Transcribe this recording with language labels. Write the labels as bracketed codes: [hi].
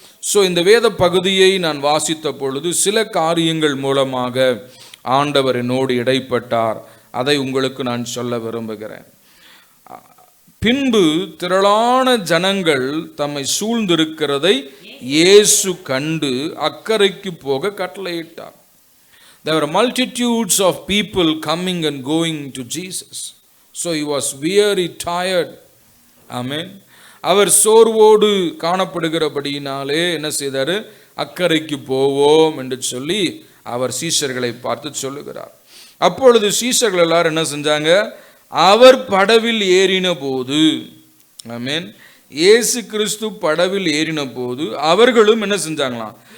[ta] So இந்த வேத பகுதியை நான் வாசித்த பொழுது சில காரியங்கள் மூலமாக ஆண்டவர் என்னோடு இடைப்பட்டார். அதை உங்களுக்கு நான் சொல்ல விரும்புகிறேன். பின்பு திரளான ஜனங்கள் தம்மை சூழ்ந்திருக்கிறதை இயேசு கண்டு அக்கறைக்கு போக கட்டளையிட்டார். [en] There were multitudes of people coming and going to Jesus. So he was very tired. Amen. [ta] அவர் சோர்வோடு காணப்படுகிறபடியினாலே என்ன செய்தார்? அக்கறைக்கு போவோம் என்று சொல்லி அவர் சீஷர்களை பார்த்து சொல்லுகிறார். அப்பொழுது சீஷர்கள் எல்லாரும் என்ன செஞ்சாங்க? அவர் படவில் ஏறின போது, ஆமென், இயேசு கிறிஸ்து படவில் ஏறின போது அவர்களும் என்ன செஞ்சாங்களாம்?